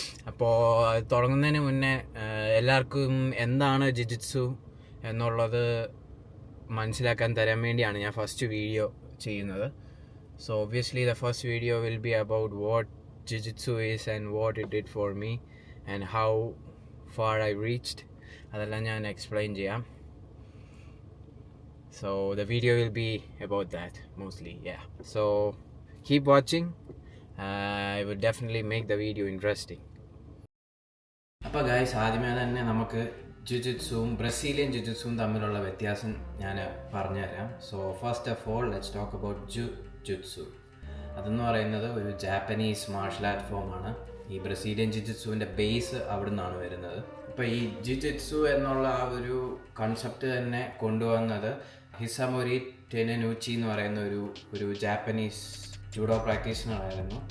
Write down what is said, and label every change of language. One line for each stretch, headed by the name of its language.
Malayalam: അപ്പോൾ അത് തുടങ്ങുന്നതിന് മുന്നേ എല്ലാവർക്കും എന്താണ് ജിജിത്സു എന്നുള്ളത് മനസ്സിലാക്കാൻ തരാൻ വേണ്ടിയാണ് ഞാൻ ഫസ്റ്റ് വീഡിയോ ചെയ്യുന്നത്.
English: So obviously the first video will be about what jiujitsu is and what it did for me and how far I reached.
Malayalam: അതെല്ലാം ഞാൻ എക്സ്പ്ലെയിൻ ചെയ്യാം.
English: So the video will be about that mostly, yeah. So keep watching. I would definitely make the video interesting.
Malayalam: അപ്പോൾ guys, ആദ്യമേ തന്നെ നമുക്ക് ജിജിത്സുവും Brazilian ജിജിത്സുവും തമ്മിലുള്ള വ്യത്യാസം ഞാൻ പറഞ്ഞുതരാം.
English: So first of all let's talk about jiujitsu.
Malayalam: അതെന്ന് പറയുന്നത് ഒരു ജാപ്പനീസ് മാർഷൽ ആർട്ട് ഫോമാണ്. ഈ ബ്രസീലിയൻ ജിജിത്സുവിൻ്റെ ബേസ് അവിടെ നിന്നാണ് വരുന്നത്. അപ്പോൾ ഈ ജിജിത്സു എന്നുള്ള ആ ഒരു കൺസെപ്റ്റ് തന്നെ കൊണ്ടുവന്നത് ഹിസാമോരി ടെനനൂച്ചി എന്ന് പറയുന്ന ഒരു ജാപ്പനീസ് ജൂഡോ പ്രാക്ടീഷണറായിരുന്നു.